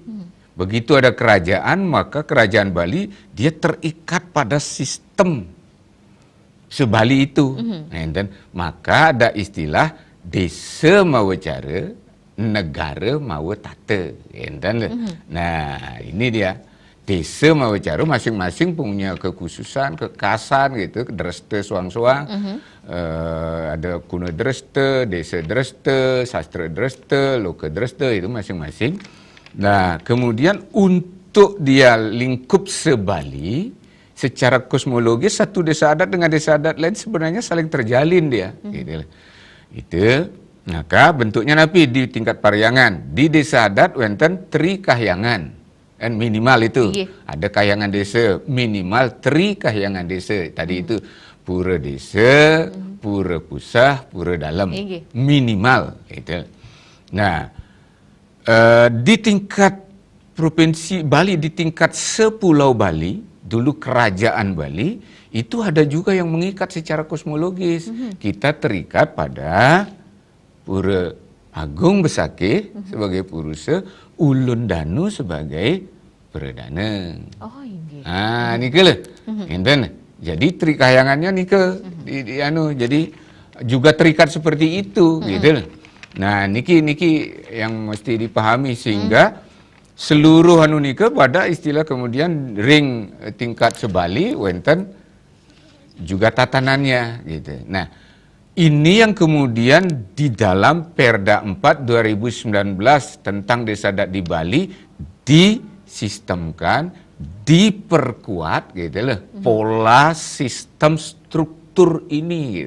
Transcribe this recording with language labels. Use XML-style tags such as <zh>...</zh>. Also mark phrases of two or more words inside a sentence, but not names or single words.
<id>Begitu ada kerajaan, maka kerajaan Bali dia terikat pada sistem sebali itu. Dan maka ada istilah</id> <ban>desa mawacara, negara mawa tata.</ban> <id>Nah, ini dia.</id> <ban>Desa mawacara</ban> <id>masing-masing punya kekhususan, kekhasan gitu,</id> <ban>dresta suang-suang.</ban> <id>Ada kuno dresta, desa dresta, sastra dresta, loka dresta, itu masing-masing. Nah, kemudian untuk dia lingkup sebali, secara kosmologis satu desa adat dengan desa adat lain sebenarnya saling terjalin dia. Gitu. Itu. Maka bentuknya napi di tingkat pariangan. Di desa adat wenten Tri Kahyangan. Dan minimal itu. Ada kahyangan desa, minimal Tri Kahyangan desa. Tadi itu pura desa, pura pusah, pura dalam. Minimal. Gitu. Nah, di tingkat Provinsi Bali, di tingkat sepulau Bali, dulu kerajaan Bali, itu ada juga yang mengikat secara kosmologis. Kita terikat pada Pura Agung Besakih sebagai Purusa, Ulun Danu sebagai Perdana. Oh, ini. Nika lah. Jadi Tri Kahyangannya nika jadi juga terikat seperti itu gitu lah. Nah, niki yang mesti dipahami sehingga seluruh nika pada istilah kemudian ring tingkat sebali wenten juga tatanannya gitu. Nah, ini yang kemudian di dalam Perda 4 2019 tentang desa adat di Bali disistemkan, diperkuat gitu loh, pola sistem struktur ini gitu.</id>